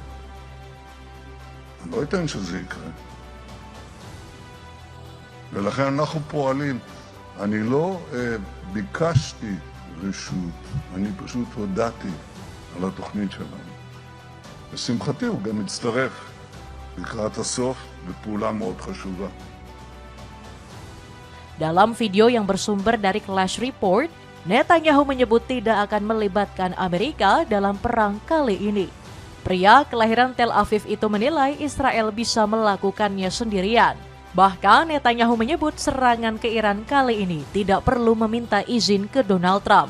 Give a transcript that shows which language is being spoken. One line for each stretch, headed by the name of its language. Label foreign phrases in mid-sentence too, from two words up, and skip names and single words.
Hebrew: אני לא אתן שזה יקרה. ולכן אנחנו פועלים. אני לא ביקשתי רשות, אני פשוט הודעתי על התוכנית שלנו. לשמחתי הוא גם מצטרף לקראת הסוף בפעולה מאוד חשובה.
Indonesian: Dalam video yang bersumber dari Clash Report, Netanyahu menyebut tidak akan melibatkan Amerika dalam perang kali ini. Pria kelahiran Tel Aviv itu menilai Israel bisa melakukannya sendirian. Bahkan Netanyahu menyebut serangan ke Iran kali ini tidak perlu meminta izin ke Donald Trump.